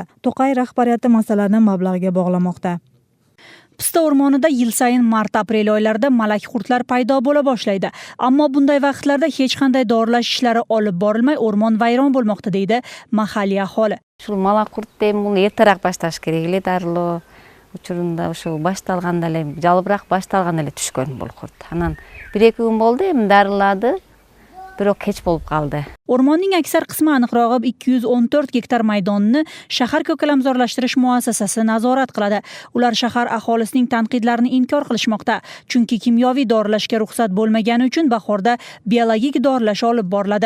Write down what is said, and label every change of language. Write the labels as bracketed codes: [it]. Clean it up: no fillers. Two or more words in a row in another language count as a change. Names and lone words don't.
[uz] To'qay rahbariyati masalani mablag'ga bog'lamoqda. Pista o'rmonida yil sayin mart-aprel oylarida malak qurtlar paydo bo'la boshlaydi. Ammo bunday vaqtlarda hech qanday doralash ishlari olib borilmay, o'rmon vayron bo'lmoqda deydi mahalliy aholi. Shu malak qurt deyм, buni ertaroq boshlash kerak [ky] эле дарылоо. Учурунда ошо башталганда эле, жалбыраак башталганда эле түшкөн бул qurt. Анан 1-2 күн болду, эми дарылады. [uz] Biroq kech bo'lib qoldi. O'rmonning aksar qismi, aniqrog'i 214 gektar maydonni shahar ko'kalamzorlashtirish muassasasi nazorat qiladi. Ular shahar aholisining tanqidlarini inkor qilishmoqda. Chunki kimyoviy dorilashga ruxsat bo'lmagani uchun bahorda biologik dorilash olib boriladi.